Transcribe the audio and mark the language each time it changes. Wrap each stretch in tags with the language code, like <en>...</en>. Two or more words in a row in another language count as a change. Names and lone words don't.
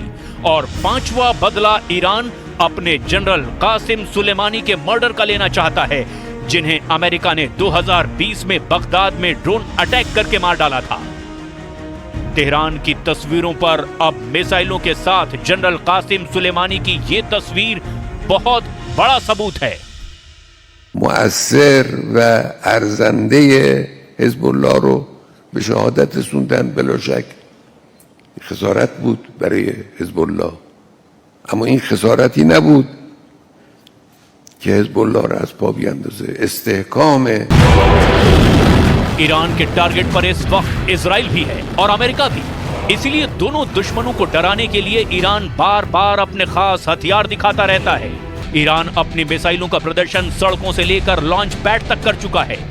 <hi>और पांचवा बदला ईरान अपने जनरल कासिम सुलेमानी के मर्डर का लेना चाहता है, जिन्हें अमेरिका ने 2020 में बगदाद में ड्रोन अटैक करके मार डाला था। तेहरान की तस्वीरों पर अब मिसाइलों के साथ जनरल कासिम सुलेमानी की ये तस्वीर बहुत बड़ा सबूत है।</hi> <fa>مؤثر و ارزنده حزب‌الله رو به شهادت رسوندن بلا شک خسارت بود برای حزب الله، اما این خسارتی نبود که حزب الله را از پا بیندازه. استحکام</fa> <hi>ईरान के टारगेट पर इस वक्त इजराइल भी है और अमेरिका भी। इसीलिए दोनों दुश्मनों को डराने के लिए ईरान बार बार अपने खास हथियार दिखाता रहता है। ईरान अपनी मिसाइलों का प्रदर्शन सड़कों से लेकर लॉन्च पैड तक कर चुका है।</hi>